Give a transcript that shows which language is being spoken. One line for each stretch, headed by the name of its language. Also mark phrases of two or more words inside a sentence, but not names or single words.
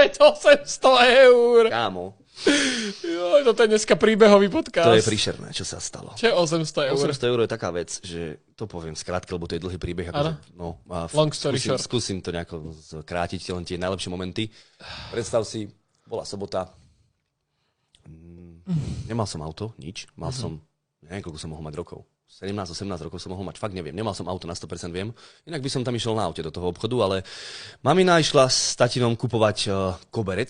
Slovak: Veď 800 eur. Kámo. Jo, toto je dneska príbehový podcast. To je príšerné, čo sa stalo. Čo je 800 eur? 800 eur je taká vec, že to poviem skrátke, lebo to je dlhý príbeh.
English: Long story short.
Slovak: Skúsim to nejako skrátiť, len tie najlepšie momenty. Predstav si, bola sobota, nemal som auto, nič. Mal som, neviem, koľko som mohol mať rokov. 17-18 rokov som mohol mať, fakt neviem. Nemal som auto na 100%, viem. Inak by som tam išiel na aute do toho obchodu, ale mamina išla s tatinom kupovať koberec.